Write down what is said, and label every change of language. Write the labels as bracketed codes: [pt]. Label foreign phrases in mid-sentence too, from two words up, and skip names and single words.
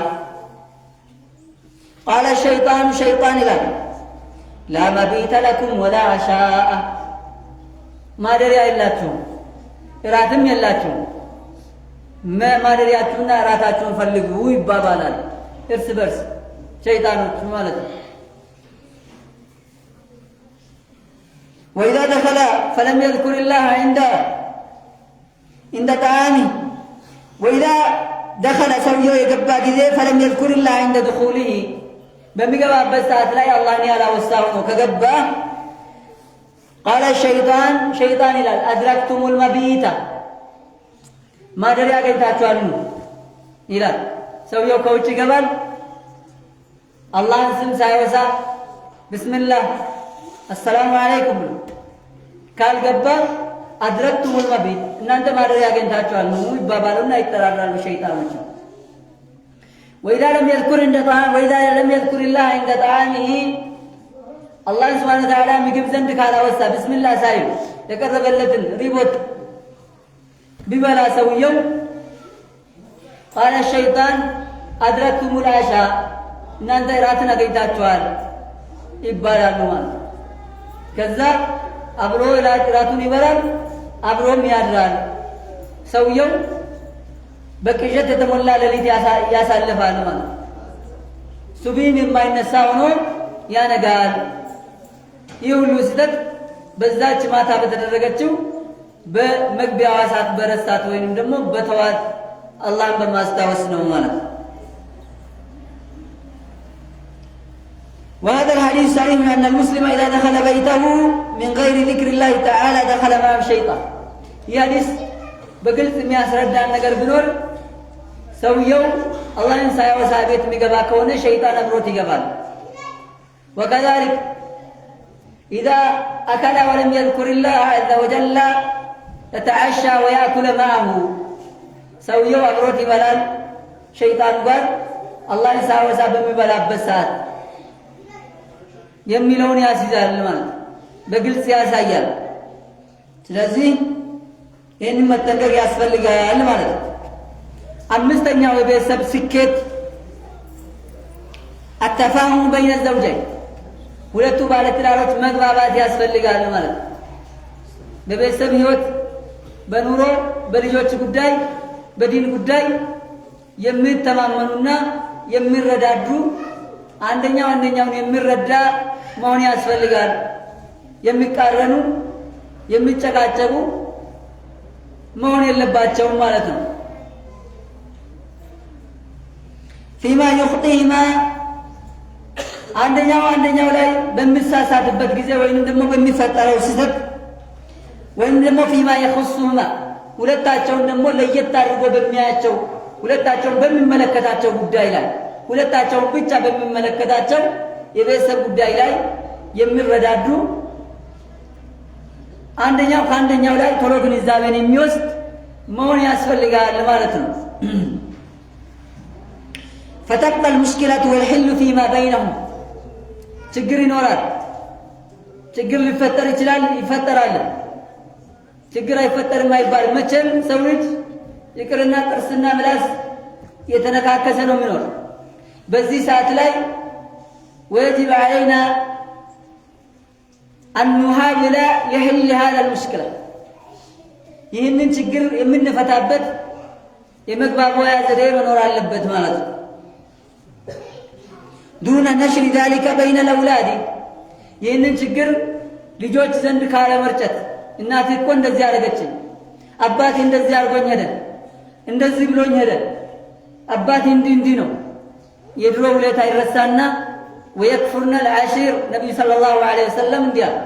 [ar] قال الشيطان شيطان [am] ይላል [ar] لا مبيت لكم ولا عشاء [am] ማደሪያ የላችሁም እራትም የላችሁም ማደሪያችሁና እራታችሁን ፈልጉ ይባባላል እርስ በርስ ሸይጣኖቹ ማለት ነው። [ar] وإذا دخل فلم يذكر الله عند طعامه وإذا دخل [am] ሰውየው የገባ ጊዜ [ar] فلم يذكر الله عند دخوله [am] በሚገባበት ሰዓት ላይ አላህን ያላወሳው ነው ከገባ [ar] قال الشيطان شيطان ይላል أدركتم المبيت [am] ማደሪያ አግኝታችኋል ይላል። ሰውየው ከውጭ ይገባል አላህን ስም ሳይወሳ [ar] بسم الله السلام عليكم [am] ብሎ ካልገባ [ar] أدركتم المبيت [am] እናንተ ማደሪያ አግኝታችኋል ይባባሉና ይጠራራሉ ሸይጣኖች። [ar] وإذا لم يذكر الله عند طعامه الله سبحانه وتعالى [am] ምግብ ዘንድ ካላወሳ ብስሚላህ ሳይል የቀረበለትን ሪቦት ቢበላ ሰውየው [ar] قال الشيطان أدركتم العشاء [am] እናንተ እራትን አግኝታችኋል ይባላሉ ማለት። ከዛ አብሮ እራቱን ይበላል አብሮም ያድራል። ሰውየው በቅዠት የተሞላ ሌሊት ያሳልፋል ማለት። ሱብሂን የማይነሳ ሆኖ ያነጋል። ይህ ሁሉ ስህተት በዛች ማታ በተደረገችው በመግቢያዋ ሰዓት በረሳት ወይንም ደግሞ በተዋት አላህን በማስታወስ ነው ማለት። [ar] وهذا الحديث صحيح أن المسلم إذا دخل بيته من غير ذكر الله تعالى دخل مع الشيطان. [am] ይህ ሐዲስ በግልጽ የሚያስረዳን ነገር ቢኖር ሰውየው አላህን ሳያወሳ ቤት የሚገባ ከሆነ ሸይጣን አብሮት ይገባል። [ar] وكذلك إذا أكل ولم يذكر الله عز وجل يتعشى ويأكل معه [am] ሰውየው አብሮት ይበላል ሸይጣን ጋር አላህን ሳያወሳ በሚበላበት ሰዓት የሚለውን ያስይዛል ማለት በግልጽ ያሳያል። ስለዚህ ይህንን መጠንቀቅ ያስፈልጋል ማለት ነው። አምስተኛው የቤተሰብ ስኬት [ar] التفاهم بين الزوجين [am] ሁለቱ ባለትዳሮች መግባባት ያስፈልጋል ማለት ነው። በቤተሰብ ህይወት በኑሮ በልጆች ጉዳይ በዲን ጉዳይ የሚተማመኑና የሚረዳዱ አንደኛውን የሚረዳ መሆን ያስፈልጋል። የሚቃረኑ የሚጨቃጨቁ መሆን የለባቸውም ማለት ነው። [ar] فيما يخطئهما [am] አንደኛው ላይ በሚሳሳትበት ጊዜ ወይንም ደግሞ በሚፈጠረው ስህተት ወይንም ደግሞ [ar] فيما يخصهما [am] ሁለታቸውን ደግሞ ለየት አድርጎ በሚያያቸው ሁለታቸውን በሚመለከታቸው ጉዳይ ላይ ሁለታቸውን ብቻ በሚመለከታቸው የቤተሰብ ጉዳይ ላይ የሚረዳዱ አንደኛው ከአንደኛው ላይ ቶሎ ግንዛቤን የሚወስድ መሆን ያስፈልጋል ማለት ነው። [ar] فتبقى المشكلة والحل فيما بينهم [am] ችግር ይኖራል። ችግር ሊፈጠር ይችላል ይፈጠራል። ችግር አይፈጠርም አይባል። መቼም ሰው ልጅ ይቅርና ጥርስና ምላስ የተነካከሰ ነው የሚኖር። በዚህ ሰዓት ላይ [ar] ويجب علينا أن نحاول لحل هذا المشكلة [am] ይህንን ችግር የምንፈታበት የመግባቢያ ዘዴ መኖር አለበት ማለት ነው። [ar] دون نشر ذلك بين الأولاد [am] ይህንን ችግር ልጆች ዘንድ ካለ መርጨት እናቴ እኮ እንደዚህ አደረገችኝ፣ አባቴ እንደዚህ አድርጎኝ ሄደ፣ እንደዚህ ብሎኝ ሄደ፣ አባቴ እንዲህ ነው። የድሮ ውለታ ይረሳና [ar] ويكفرن العشير [am] ነብዩ [ar] صلى الله عليه وسلم [am] እንዲያ